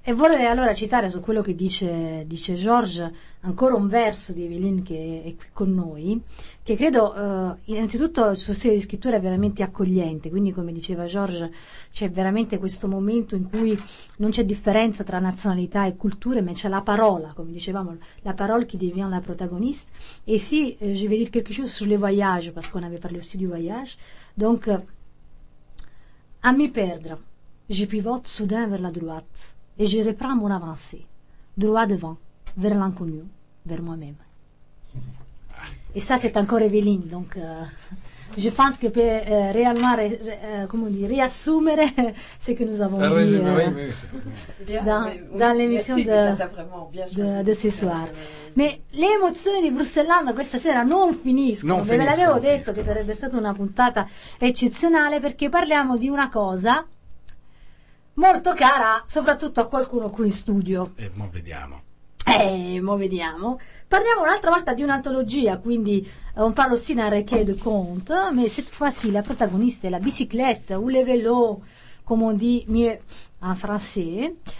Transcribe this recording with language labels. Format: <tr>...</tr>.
<it>E vorrei allora citare su quello che dice George ancora un verso di Evelyn che è qui con noi, che credo innanzitutto il suo stile di scrittura è veramente accogliente, quindi come diceva George c'è veramente questo momento in cui non c'è differenza tra nazionalità e culture, ma c'è la parola, come dicevamo, la parola che diviene la protagonista.</it> <fr>E sì, je vais dire quelque chose sur le voyage, parce qu'on avait parlé aussi du voyage, donc à me perdre. Je pivote soudain vers la droite et je reprends mon avancée, droit devant, vers l'inconnu, vers moi-même. Et ça, c'est encore Evelyn. Donc, je pense que peut réellement, comment dire, réassumer ce que nous avons dit dans l'émission de ce soir.</fr> <it>Ma le emozioni di Bruxelles questa sera non finiscono. Non finiscono. Ve l'avevo detto che sarebbe stata una puntata eccezionale, perché parliamo di una cosa molto cara soprattutto a qualcuno qui in studio. E mo vediamo. Parliamo un'altra volta di un'antologia, quindi</it> <fr>on parle aussi d'un recueil de contes, mais cette fois-ci la protagoniste è la bicyclette ou le vélo, comme on dit mieux en français.</fr>